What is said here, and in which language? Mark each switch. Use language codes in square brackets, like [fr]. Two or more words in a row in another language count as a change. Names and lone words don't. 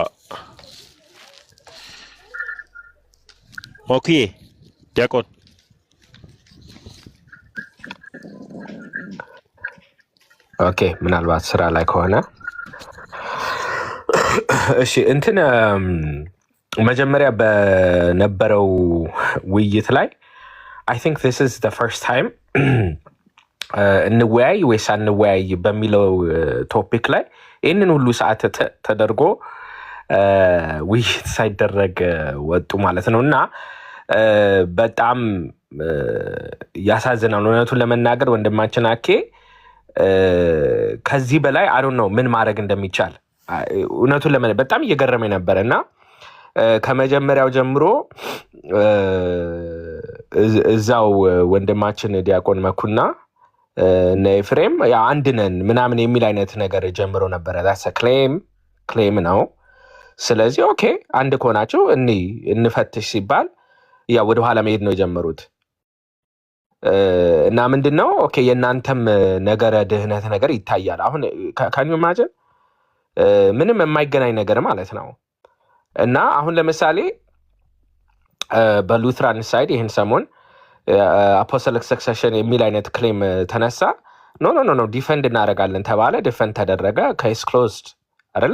[am] ኦኬ ዲያቆን ኦኬ ምናልባት ስራ ላይ ከሆነ እሺ እንትን መጀመሪያ በነበረው ውይይት ላይ [en] I think this is the first time [am] እንወያይ ወይስ አንወያይ በሚለው ቶፒክ ላይ ይህንን ሁሉ ሰዓት ተደርጎ ውይይት ሳይደረግ ወጡ ማለት ነው እና በጣም ያሳዝናል። እውነቱን ለመናገር ወንድማችን አኬ ከዚህ በላይ [en] I don't know [am] ምን ማድረግ እንደሚቻል እውነቱን ለምን በጣም እየገረመኝ ነበር እና ከመጀመሪያው ጀምሮ እዛው ወንድማችን ዲያቆን መኩና እና ኤፍሬም ያ አንድ ነን ምናምን የሚል አይነት ነገር ጀምሮ ነበር። [en] that's a claim [am] ነው። ስለዚህ ኦኬ አንድ ከሆናችሁ እንፈትሽ ሲባል ያ ወደ ኋላ መሄድ ነው የጀመሩት እና ምንድነው ኦኬ የእናንተም ነገረ ድህነት ነገር ይታያል። አሁን [en] can you imagine [am] ምንም የማይገናኝ ነገር ማለት ነው እና አሁን ለምሳሌ በሉትራን ሳይድ ይህን ሰሞን [en] apostolic succession [am] የሚል አይነት ክሌም ተነሳ። ኖ ዲፈንድ እናደርጋለን ተባለ፣ ዲፈንድ ተደረገ፣ [en] case closed [am] አይደለ?